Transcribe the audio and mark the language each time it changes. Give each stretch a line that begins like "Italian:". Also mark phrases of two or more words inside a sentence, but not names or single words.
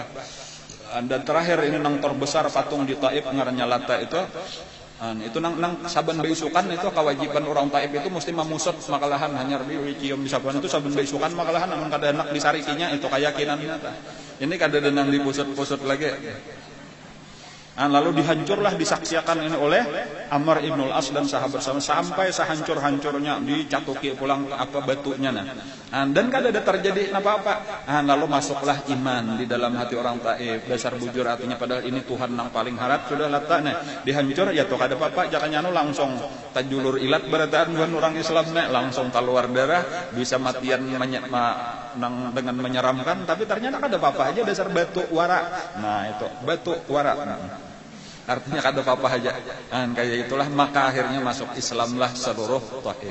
Banjar: Dan terakhir ini nang terbesar patung di Taif ngarannya Lata itu nang saban beisukan itu kewajiban orang Taif itu mesti memusat makalahan hanyar cium di saban itu saban beisukan makalahan namun kada enak disarikinya itu keyakinan nyata. Ini kada denang dipusat-pusat lagi. Lalu dihancurlah, disaksikan ini oleh Amr ibn al-As dan sahabat sampai sehancur-hancurnya dicatuki pulang apa batunya dan kada ada terjadi apa-apa. Lalu masuklah iman di dalam hati orang Taif. Dasar bujur artinya padahal ini Tuhan yang paling harap sudah letak dihancur ya tuh kada apa-apa jakanya langsung tajulur ilat berataan bukan orang Islam langsung keluar darah bisa matian dengan menyeramkan, tapi ternyata kada apa-apa aja dasar batu wara. Itu batu wara. Artinya kada apa-apa aja. Kayak itulah maka akhirnya masuk Islamlah seluruh Taif.